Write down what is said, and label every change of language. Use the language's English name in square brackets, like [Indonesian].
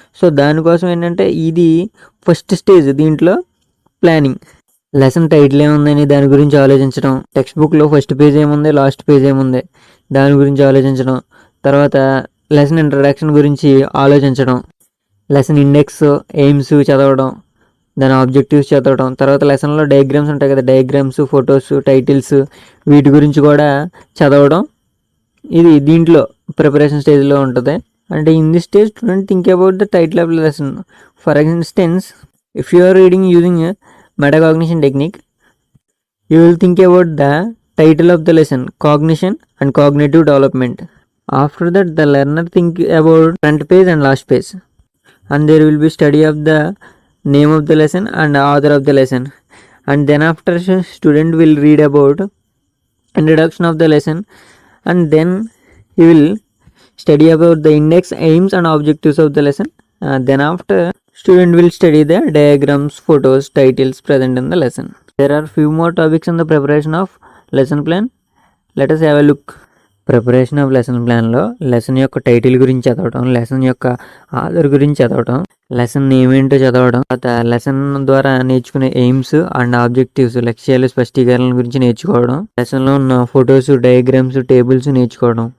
[Telugu] So దానికోసం ఏంటంటే ఇది ఫస్ట్ స్టేజ్. దీంట్లో ప్లానింగ్, లెసన్ టైటిల్ ఏముందని దాని గురించి ఆలోచించడం, టెక్స్ట్ బుక్లో ఫస్ట్ పేజ్ ఏముంది, లాస్ట్ పేజ్ ఏముంది దాని గురించి ఆలోచించడం, తర్వాత లెసన్ ఇంట్రడక్షన్ గురించి ఆలోచించడం, లెసన్ ఇండెక్స్, ఎయిమ్స్ చదవడం, దాని ఆబ్జెక్టివ్స్ చదవడం, తర్వాత లెసన్లో డయాగ్రామ్స్ ఉంటాయి కదా, డయాగ్రామ్స్, ఫొటోస్, టైటిల్స్, వీటి గురించి కూడా చదవడం. ఇది దీంట్లో ప్రిపరేషన్ స్టేజ్లో ఉంటుంది. అంటే [English] In this stage student think about the title of lesson. For instance, if you are reading using metacognition technique, you will think about the title of the lesson, cognition and cognitive development. After that, the learner think about front page and last page, and there will be study of the name of the lesson and author of the lesson. And then after, student will read about introduction of the lesson, and then he will study about the index, aims and objectives of the lesson. Then after, student will study the diagrams, photos, titles present in the lesson. There are few more topics in the preparation of lesson plan. Let us have a look. [Telugu] Preparation of lesson ప్లాన్లో lesson యొక్క title గురించి చదవడం, lesson యొక్క author గురించి చదవడం, lesson ఏమేంటో చదవడం, తర్వాత lesson ద్వారా నేర్చుకునే ఎయిమ్స్ అండ్ ఆబ్జెక్టివ్స్, లక్ష్యాలు, స్పష్టీకరణల గురించి నేర్చుకోవడం, లెసన్లో ఉన్న ఫొటోస్, డయాగ్రామ్స్, టేబుల్స్ నేర్చుకోవడం.